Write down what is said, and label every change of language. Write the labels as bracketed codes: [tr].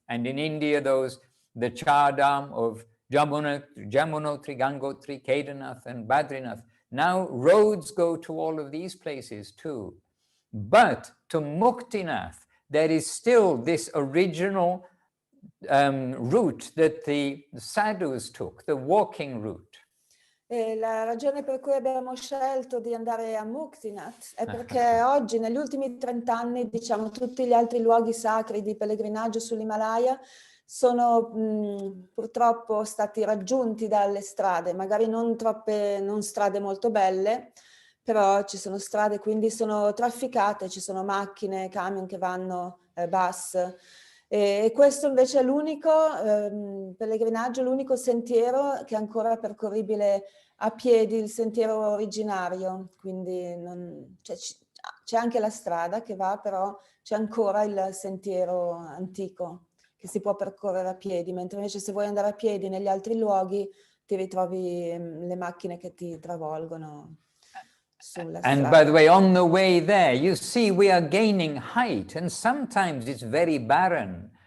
[en] And in India, the Chardam of Jamunotri, Gangotri, Kedarnath, and Badrinath. Now roads go to all of these places too. But to Muktinath, there is still this original route that the sadhus took, the walking route. [it] E la ragione per cui abbiamo scelto di andare a Muktinath è perché oggi, negli ultimi 30 anni, diciamo, tutti gli altri luoghi sacri di pellegrinaggio sull'Himalaya sono purtroppo stati raggiunti dalle strade, magari non strade molto belle, però ci sono strade, quindi sono trafficate, ci sono macchine, camion che vanno, bus. E questo invece è l'unico pellegrinaggio, l'unico sentiero che è ancora percorribile a piedi, il sentiero originario, quindi c'è anche la strada che va, però c'è ancora il sentiero antico che si può percorrere a piedi, mentre invece se vuoi andare a piedi negli altri luoghi ti ritrovi le macchine che ti travolgono sulla strada. [en] And by the way, on the way there, you see we are gaining height, and sometimes it's very barren.